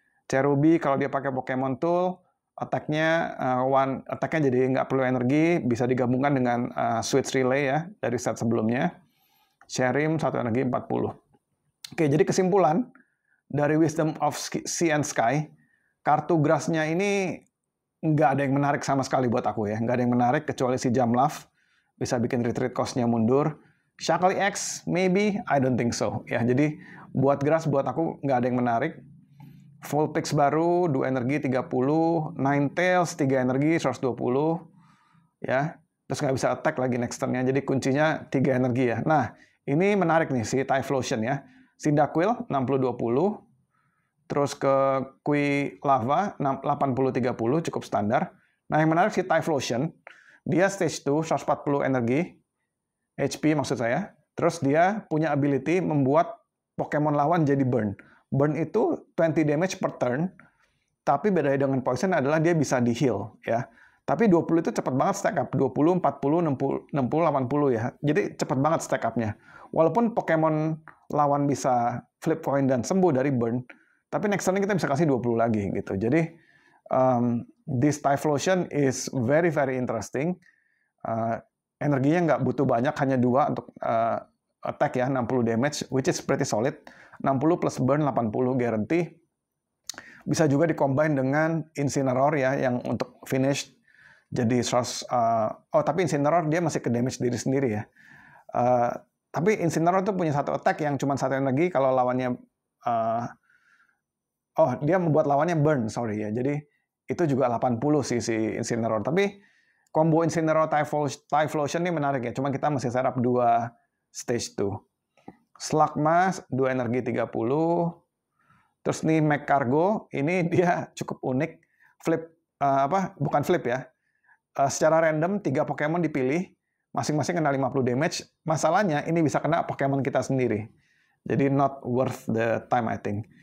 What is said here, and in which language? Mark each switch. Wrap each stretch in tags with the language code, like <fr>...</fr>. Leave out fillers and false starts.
<id>Cherubi kalau dia pakai Pokemon Tool, attack-nya jadi nggak perlu energi, bisa digabungkan dengan Switch Relay ya dari set sebelumnya. Cherim 1 energi 40. Oke, jadi kesimpulan dari Wisdom of Sea and Sky, kartu grass-nya ini nggak ada yang menarik sama sekali buat aku ya. Nggak ada yang menarik kecuali si Jumpluff, bisa bikin retreat cost-nya mundur.</id> <en>Shackle X, maybe, I don't think so.</en> <id>Ya, jadi buat grass, buat aku nggak ada yang menarik. Full Pix baru, 2 energi 30, Ninetales 3 energi 120, ya. Terus nggak bisa attack lagi next turn-nya, jadi kuncinya 3 energi ya. Nah, ini menarik nih si Typhlosion ya. Cyndaquil 60-20, terus ke Qui Lava 80-30, cukup standar. Nah, yang menarik si Typhlosion, dia stage 2 140 energi, HP maksud saya. Terus dia punya ability membuat Pokemon lawan jadi burn. Burn itu 20 damage per turn, tapi bedanya dengan Poison adalah dia bisa di heal ya. Tapi 20 itu cepat banget stack up, 20, 40, 60, 80 ya. Jadi cepat banget stack up-nya. Walaupun Pokemon lawan bisa flip coin dan sembuh dari burn, tapi next turn kita bisa kasih 20 lagi gitu.</id> <en>Jadi this Typhlosion is very very interesting.</en> <id>energinya nggak butuh banyak, hanya 2 untuk attack ya, 60 damage,</id> <en>which is pretty solid. 60 plus burn 80 guarantee.</en> <id>Bisa juga dikombine dengan Incineroar ya, yang untuk finish jadi tapi Incineroar dia masih ke damage diri sendiri ya. Tapi Incineroar tuh punya satu attack yang cuma 1 energi kalau lawannya dia membuat lawannya burn, sorry ya. Jadi itu juga 80 sih si Incineroar. Tapi combo Incineroar Typhlosion ini menarik ya. Cuma kita masih setup 2 stage 2. Slugma 2 energi 30. Terus nih Mech Cargo, ini dia cukup unik. Bukan flip ya. Secara random 3 Pokemon dipilih, masing-masing kena 50 damage. Masalahnya ini bisa kena Pokemon kita sendiri.</id> <en>Jadi not worth the time I think.</en>